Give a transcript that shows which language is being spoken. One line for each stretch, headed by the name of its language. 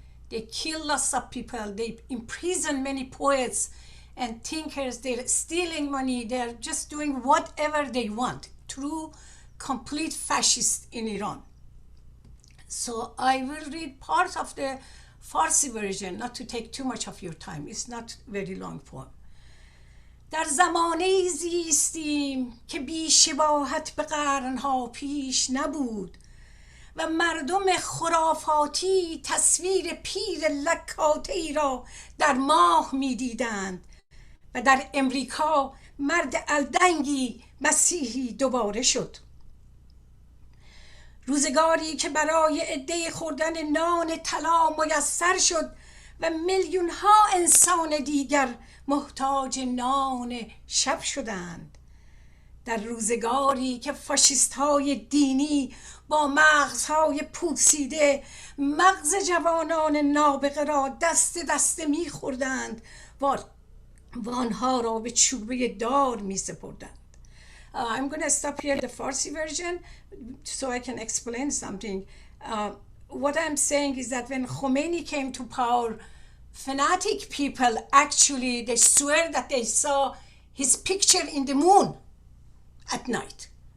English: They kill lots of people, they imprison many poets and thinkers, they're stealing money, they're just doing whatever they want. True, complete fascist in Iran. So I will read part of the Farsi version, not to take too much of your time. It's not very long poem.
Persian: در زمانه‌ای زیستیم که بی شباهت به قرنها پیش نبود و مردم خرافاتی تصویر پیر لکاته‌ای را در ماه می‌دیدند و در امریکا مرد الدنگی مسیحی دوباره شد. روزگاری که برای عده خوردن نان طلا میسر شد و میلیون ها انسان دیگر محتاج نان شب شدند. در روزگاری که فاشیست های دینی با مغزهای پوسیده مغز جوانان نابغه را دست دست می‌خوردند و و آنها را به چوبه دار می سپردند.
English: I'm going to stop here the Farsi version so I can explain something. What I'm saying is that when Khomeini came to power, fanatic people actually, they swear that they saw his picture in the moon at night.